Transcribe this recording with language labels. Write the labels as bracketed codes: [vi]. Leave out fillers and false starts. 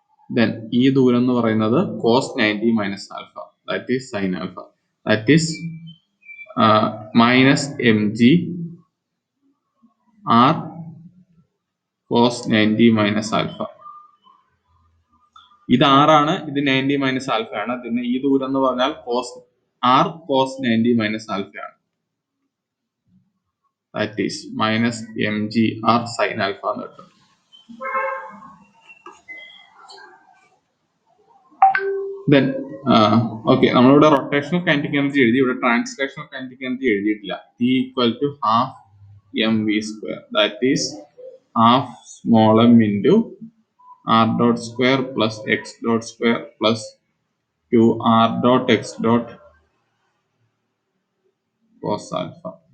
[en] then [ml] ഈ ദൂരം എന്ന് പറയുന്നത് [en] Cos 90 minus alpha, that is sine alpha, that is minus M G R cos 90 minus alpha. [ml] ഇത് ആറാണ്, ഇത് 90 മൈനസ് ആൽഫ ആണ്. പിന്നെ ഈ ദൂരം എന്ന് പറഞ്ഞാൽ cos R cos 90 minus alpha ആണ്. [en] that is minus mgr sin alpha [ml] എന്ന് കിട്ടും. [en] Then okay, [ml] നമ്മളിവിടെ റൊട്ടേഷണൽ കൈനറ്റിക് എനർജി എഴുതി, ഇവിടെ ട്രാൻസ്ലേഷണൽ കൈനറ്റിക് എനർജി എഴുതിയിട്ടില്ല. [en] T equal to half mv square, that is half small m into r dot square plus x dot square plus 2r dot x dot cos alpha.